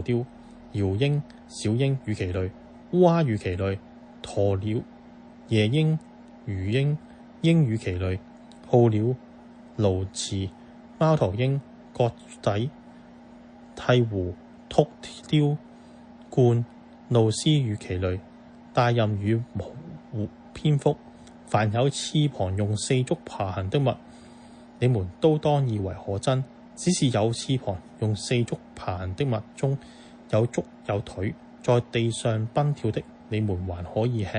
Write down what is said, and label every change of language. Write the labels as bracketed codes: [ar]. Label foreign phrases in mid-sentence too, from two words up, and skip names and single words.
[zh] 雕、鷂鷹、小鷹與其類、烏鴉與其類、鴕鳥、夜鷹、魚鷹、鷹與其類、號鳥、鸕鶿、貓頭鷹、角仔、鵜鶘、禿鵰、鸛、鷺鷥與其類、大雁與蝙蝠，凡有翅膀用四足爬行的物，你們都當以為可憎。只是有翅膀用四足爬行的物中有足有腿，在地上奔跳的，你們還可以吃。